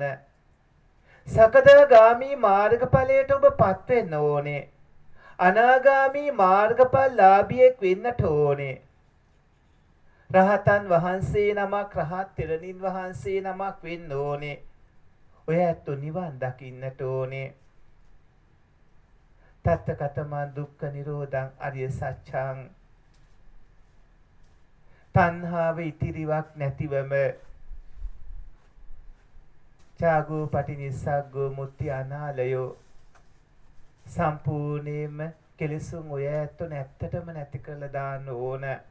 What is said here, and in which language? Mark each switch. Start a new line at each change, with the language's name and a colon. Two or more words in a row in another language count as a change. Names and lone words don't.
Sinhala: සකදාගාමි මාර්ගඵලයට ඔබපත් වෙන්න ඕනේ. අනාගාමි මාර්ගඵලලාභියෙක් වෙන්නට ඕනේ. රහතන් වහන්සේ නමක් රහත් තෙරණින් වහන්සේ නමක් වෙන්න ඕනේ. ඔය ඇත්තු නිවන් දකින්නට ඕනේ.
Pali: තත්ත කතමන් දුක්ඛ නිරෝධං අරිය සත්‍යං.
Sinhala: තණ්හාව ඉතිරිවක් නැතිවම
Pali: චාගෝ පටිනිස්සග්ගෝ මුත්‍ති අනාලයෝ
Sinhala: සම්පූර්ණයෙන්ම කෙලෙසුන් ඔය ඇත්තු නැත්තටම නැති කරලා දාන්න ඕන.